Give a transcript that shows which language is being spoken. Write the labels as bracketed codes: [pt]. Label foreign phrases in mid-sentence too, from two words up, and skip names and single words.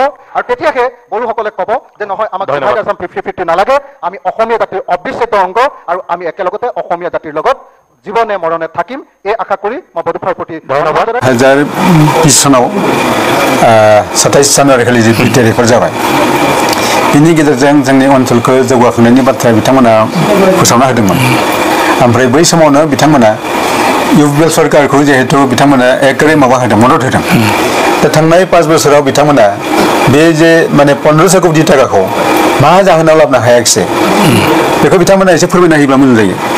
[as] আৰু তেতিয়াহে বড়োসকলে ক'ব যে নহয়, আমাক 50-50 নালাগে, আমি অসমীয়া জাতিৰ অবিচ্ছেদ্য অংগ আৰু আমি একেলগতে অসমীয়া জাতিৰ লগত জীবনে মৰণে থাকিম। এই আশা কৰি মই বড়োফাৰ প্ৰতি ধন্যবাদ। [brx] 2020 চনাव 27 জাनुवारि जि BTAD जाबाय, बिनि गेजेरजों जोंनि ओनसोलखौ जौगाखांनायनि बाथ्रा बिथांमोना फोसावना होदोंमोन। ओमफ्राय बै समावनो बिथांमोना UPL सरकारखौ जिहेतु बिथांमोना एकेबारे माबा होदों, मदद होदों। दा थांनाय 5 बोसोराव बिथांमोना बे जे माने 1500 कोटी टाकाखौ मा जाहोनाव लाबोनो हायाखिसै, बेखौ बिथांमोना एसे फोरमायना होयोब्ला मोजां जायो।